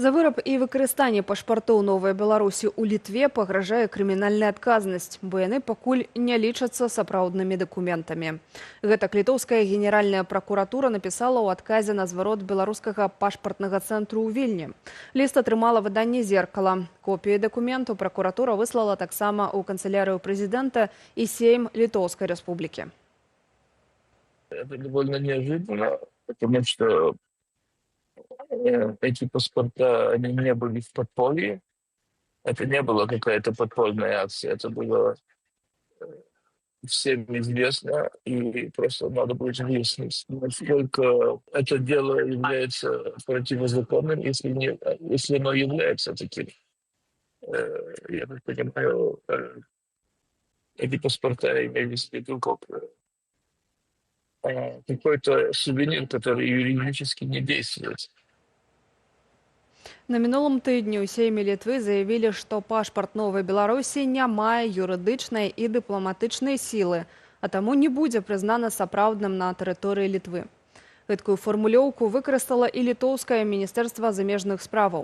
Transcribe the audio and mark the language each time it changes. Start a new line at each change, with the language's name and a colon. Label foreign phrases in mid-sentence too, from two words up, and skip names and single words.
Belarusian: За выраб і выкарыстанне пашпартоў Новай Беларусі ў Літве пагражае крымінальная адказнасць, бо яны пакуль не лічацца сапраўднымі дакументамі. Гэтак літоўская генеральная пракуратура напісала ў адказе на зварот беларускага пашпартнага цэнтру ў Вільні. Ліст атрымала выданне «Зеркала». Копіі дакументу пракуратура выслала таксама ў канцелярыю прэзідэнта і Сейм Літоўскай Рэспублікі.
Russian: Это довольно неожиданно, потому что эти паспорта, они не были в подполье. Это не была какая-то подпольная акция, это было всем известно, и просто надо будет выяснить, насколько это дело является противозаконным, если оно является таким. Я так понимаю, эти паспорта имелись в виду как какой-то сувенир, который юридически не действует.
Belarusian: На мінулым тыдні ў Сейме Літвы заявілі, што пашпарт Новай Беларусі не мае юрыдычнай і дыпламатычнай сілы, а таму не будзе прызнана сапраўдным на тэрыторыі Літвы. Гэткую фармулёўку выкарыстала і літоўскае міністэрства замежных справаў.